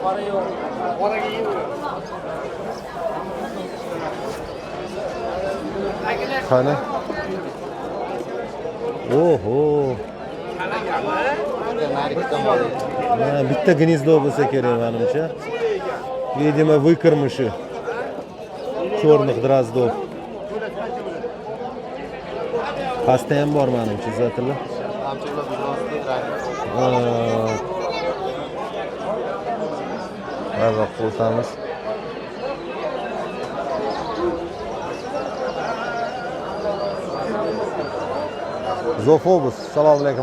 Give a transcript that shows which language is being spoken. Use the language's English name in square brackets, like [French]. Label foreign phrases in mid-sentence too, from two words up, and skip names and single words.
[Uzbek] Qani? Oho. Bitta gnezdo bo'lsa kerak menimcha. [Russian] Видимо, выкормыши черных дроздов. [Uzbek] Pastda ham bor menimcha, zatillar. Mazza qilamiz. Zofobus, assalomu alaykum.